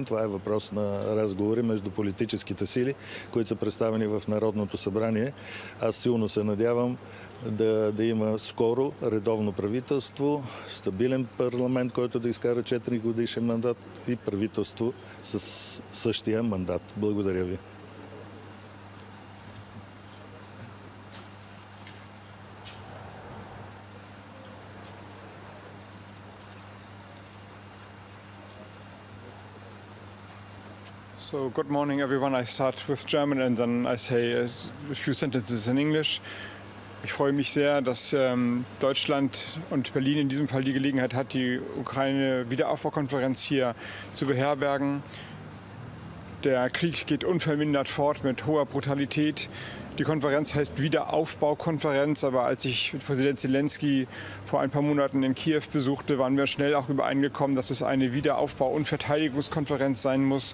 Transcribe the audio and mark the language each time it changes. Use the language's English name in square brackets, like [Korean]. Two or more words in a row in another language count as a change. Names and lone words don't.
[Bulgarian] Това е въпрос на разговори между политическите сили, които са представени в Народното събрание. Аз силно се надявам да има скоро редовно правителство, стабилен парламент, който да изкара 4 годишен мандат и правителство с същия мандат. Благодаря ви. [English] So, good morning, everyone. I start with German and then I say a few sentences in English. [German] Ich freue mich sehr, dass Deutschland und Berlin in diesem Fall die Gelegenheit hat, die Ukraine-Wiederaufbaukonferenz hier zu beherbergen. Der Krieg geht unvermindert fort mit hoher Brutalität. Die Konferenz heißt Wiederaufbaukonferenz, aber als ich Präsident Zelenskyy vor ein paar Monaten in Kiew besuchte, waren wir schnell auch übereingekommen, dass es eine Wiederaufbau- und Verteidigungskonferenz sein muss.